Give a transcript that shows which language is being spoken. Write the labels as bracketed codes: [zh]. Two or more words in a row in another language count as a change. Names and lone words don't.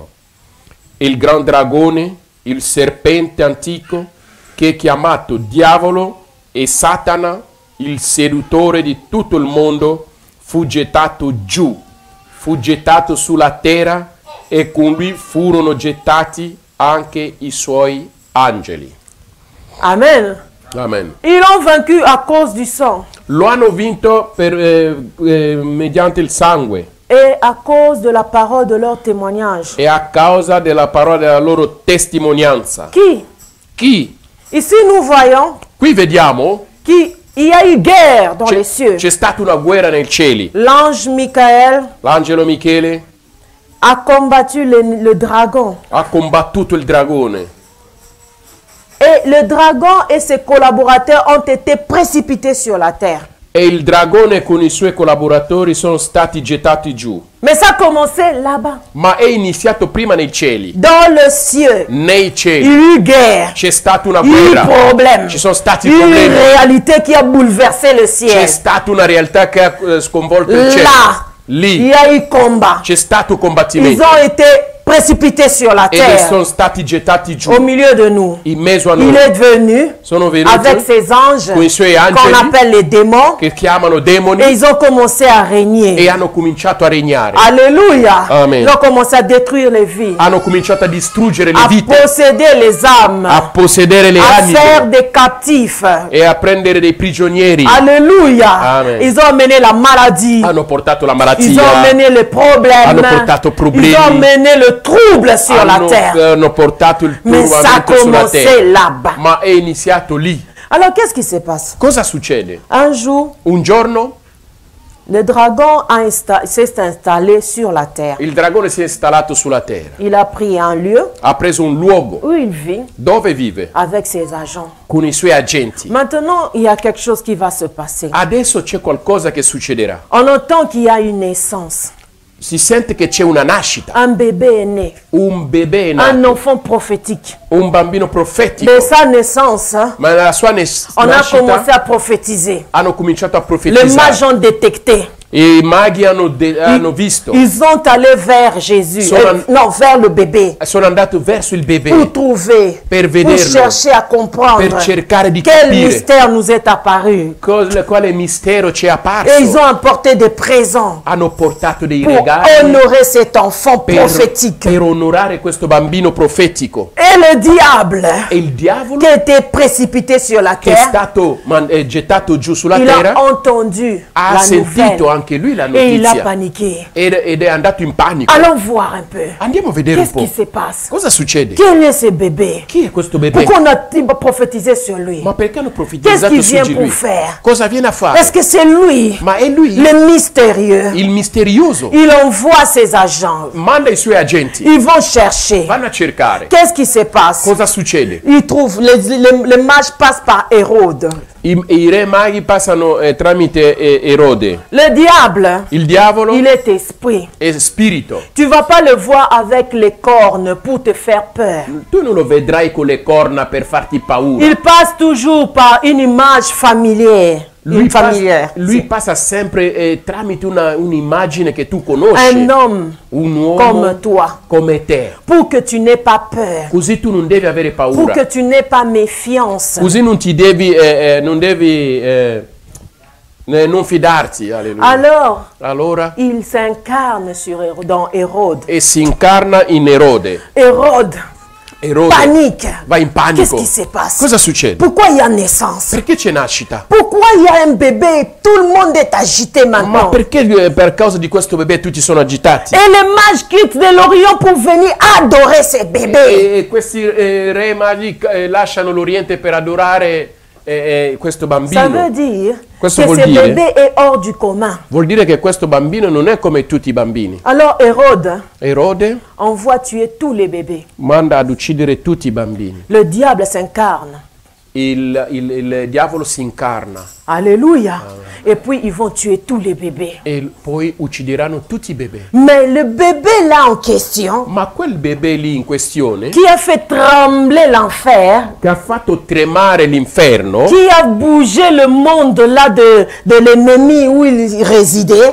[it] Il gran dragone, il serpente antico, che è chiamato Diavolo e Satana, il seduttore di tutto il mondo, fu gettato giù, fu gettato sulla terra, e con lui furono gettati anche i suoi angeli. Amen. Amen. [fr] Ils l'ont vaincu à cause du sang [it] Lo hanno vinto mediante il sangue [fr] et à cause de la parole de leur témoignage. [it] e a causa della parola della loro testimonianza. [fr] Qui? [it] Chi? [fr] Ici nous voyons [it] Qui vediamo [fr] qu'il y a eu guerre dans les cieux. [it] c'è stata una guerra nei cieli. [fr] L'ange Michael [it] L'angelo Michele [fr] a combattu le dragon. [it] ha combattuto il dragone [fr] Et le dragon et ses collaborateurs ont été précipités sur la terre. [it] e il dragone con i suoi collaboratori sono stati gettati giù. [fr] Mais ça a commencé là-bas. [it] Ma è iniziato prima nei cieli. [fr] Dans le ciel, [it] Nei [fr] il y [it] cieli [fr] a eu guerre. [it] c'è stata una [fr] Il y a eu [it] guerra. [fr] problème. [it] Ci sono stati [fr] Il y a eu une [it] problemi. [fr] réalité qui a bouleversé le [it] C'è [fr] ciel. [it] stata una realtà che ha sconvolto il cielo. [fr] Là, il [it] Lì [fr] y a eu combat. [it] c'è stato [fr] Ils [it] combattimento [fr] ont été précipités sur la [it] e [fr] terre, [it] sono stati gettati giù [fr] au milieu de nous. [it] in mezzo a [fr] Il [it] noi. [fr] est venu [it] Sono [fr] avec [it] venuti [fr] ses anges, [it] con i suoi [fr] qu'on [it] angeli [fr] appelle les démons, [it] che chiamano [fr] et [it] demoni [fr] ils ont commencé à régner. [it] e hanno cominciato a regnare. [fr] Alléluia. [it] Amen. [fr] Ils ont commencé à détruire les vies, [it] Hanno cominciato a distruggere le [fr] à [it] vite, [fr] posséder les âmes, [it] a possedere le [fr] à faire [it] anime [fr] des captifs. [it] e a prendere dei prigionieri. [fr] Alléluia. [it] Amen. [fr] Ils ont amené la maladie. [it] Hanno portato la [fr] Ils ont [it] malattia, [fr] amené les problèmes. [it] hanno portato problemi. [fr] Ils ont amené le trouble sur la terre. [it] hanno portato il [fr] Mais ça a [it] turbamento sulla [fr] commencé [it] terra. [fr] là-bas. [it] Ma è iniziato lì. [fr] Alors qu'est-ce qui se passe? [it] Cosa succede? [fr] Un jour, [it] Un giorno [fr] le dragon s'est installé sur la terre. [it] il dragone si è installato sulla terra. [fr] Il a pris un lieu [it] Ha preso un luogo [fr] où il vit [it] dove vive [fr] avec ses agents. [it] con i suoi agenti. [fr] Maintenant, il y a quelque chose qui va se passer. [it] Adesso c'è qualcosa che succederà. [fr] On entend qu'il y a une naissance. [it] Si sente che c'è una nascita. [fr] Un bébé est né. [it] Un bebè è [fr] Un [it] nato. [fr] enfant prophétique. [it] Un bambino profetico. [fr] De sa naissance, [it] Ma nella sua [fr] on a [it] nascita [fr] commencé à prophétiser. [it] hanno cominciato a [fr] Les [it] profetizzare. [fr] mages ont détecté [it] E i maghi hanno visto. [fr] Ils ont allé vers Jésus. Non, vers le bébé. [it] Sono andati verso il bébé. [fr] Pour trouver. [it] Per [fr] Pour [it] vederlo. [fr] chercher à comprendre. [it] Per cercare di [fr] Quel [it] capire. [fr] mystère nous est apparu. [it] Quale mistero ci è apparso. [fr] Et ils ont apporté des présents. [it] Hanno portato dei [fr] Pour [it] regali. [fr] honorer cet enfant prophétique. [it] Per onorare questo bambino profetico. [fr] Et le diable. [it] E il diavolo. [fr] Qui était précipité sur la [it] Che è [fr] terre. [it] stato gettato giù sulla [fr] Il [it] terra. [fr] a entendu [it] Ha [fr] la [it] sentito [fr] nouvelle. [it] anche lui la [fr] Et il a [it] notizia. [fr] paniqué. [it] Ed è andato in panico. [fr] Allons voir un peu. [it] Andiamo a vedere un [fr] Qu'est-ce qui [it] po'. [fr] se passe? [it] Cosa succede? [fr] Quel est ce bébé? [it] Chi è questo bebè? [fr] Pourquoi on a prophétisé sur lui? [it] Ma perché hanno [fr] Qu'est-ce [it] profetizzato [fr] qu'il [it] su [fr] vient [it] di [fr] pour [it] lui? [fr] faire? [it] Cosa viene a fare? [fr] Est-ce que c'est lui, [it] Ma è lui [fr] le mystérieux? [it] il misterioso. [fr] Il envoie ses agents. [it] Manda i suoi agenti. [fr] Ils vont chercher. [it] Vanno a cercare. [fr] Qu'est-ce qui se passe? [it] Cosa succede? [fr] Ils trouvent, les mages passent par Hérode. [it] I re maghi passano tramite Erode. [fr] Le diable, [it] Il diavolo [fr] il est esprit. [it] è spirito. [fr] Tu vas pas le voir avec les cornes pour te faire peur. [it] Tu non lo vedrai con le corna per farti paura. [fr] Il passe toujours par une image familière. [it] Lui passa sempre tramite un'immagine che tu conosci. [fr] Un homme [it] Un uomo [fr] comme toi. [it] come te. [fr] Pour que tu n'aies pas peur. [it] Così tu non devi avere [fr] Pour [it] paura. [fr] que tu n'aies pas méfiance. [it] Così non non fidarti. Alleluia. Allora [fr] Il s'incarne dans Hérode. [it] e si incarna in Erode. [fr] Hérode panique. [it] Va in panico. [fr] Qu'est-ce qui se passe? [it] Cosa succede? [fr] Pourquoi il y a naissance? [it] Perché c'è nascita? [fr] Pourquoi il y a un bébé et tout le monde est agité [it] Ma [fr] maintenant? [it] perché per causa di questo bebè tutti sono agitati? [fr] Et les mages quittent de l'Orient pour venir adorer ce bébé. [it] E questi re magi lasciano l'Oriente per adorare questo [fr] Ça veut [it] bambino. [fr] dire [it] Questo [fr] que [it] vuol [fr] ce [it] dire? [fr] bébé est hors du commun. [it] Vuol dire che questo bambino non è come tutti i bambini. [fr] Alors Hérode [it] Erode [fr] envoie tuer tous les bébés. [it] manda ad uccidere tutti i bambini. [fr] Le diable s'incarne. [it] Il diavolo si incarna [fr] Alléluia. Et puis ils vont tuer tous les bébés. [it] e poi uccideranno tutti i bebè. [fr] Mais le bébé là en question, [it] Ma quel bebè lì in questione, [fr] qui a fait trembler l'enfer, [it] che ha fatto tremare l'inferno, [fr] qui a bougé le monde là de l'ennemi où il résidait,